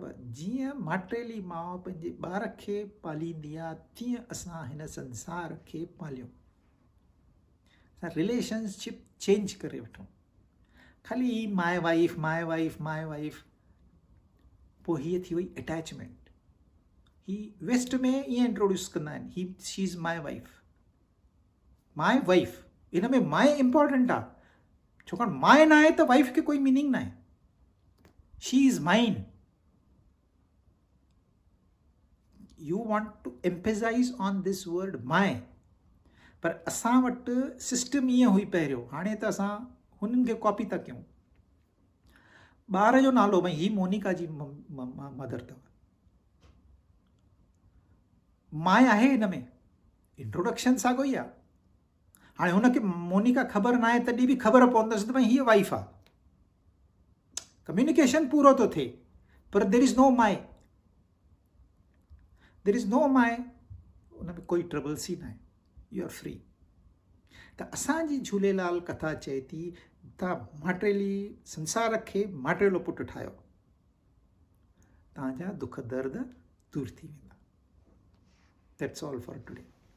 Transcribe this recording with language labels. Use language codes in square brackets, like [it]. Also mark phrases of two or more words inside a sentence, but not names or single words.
[sd] जीअं माटेली माउ पंहिंजे ॿार खे पालींदी आहे, तीअं असां हिन संसार खे पालियूं। असां [en] relationship change [sd] करे वठूं। ख़ाली ही [en] my wife, [sd] पोइ हीअ थी वई अटैचमेंट। ही वेस्ट में ईअं इंट्रोड्यूस कंदा आहिनि, [en] She is my wife. [sd] इन में माय इम्पॉर्टेंट आहे, छाकाणि माय न आहे त वाइफ खे कोई मीनिंग न आहे। [en] She is mine। You want to emphasize on this word my। [sd] पर असां वटि सिस्टम ईअं हुई पहिरियों, हाणे त असां हुननि खे कॉपी था कयूं। ॿार जो नालो, भई ही मोनिका जी मदर अथव, माय आहे हिन में, इंट्रोडक्शन साॻियो ई आहे। हाणे हुनखे मोनिका ख़बर न आहे तॾहिं बि ख़बर पवंदसि त भई हीअ वाइफ आहे। कम्युनिकेशन पूरो थो थिए, पर [en] there is no my, [sd] उन में कोई ट्रबल्स ई न आहे। [en] You are free. [sd] त असांजी झूलेलाल कथा चए थी, तव्हां माटेली संसार खे माटेलो पुटु ठाहियो, तव्हांजा दुख दर्द दूर थी वेंदा। [en] That's all for today.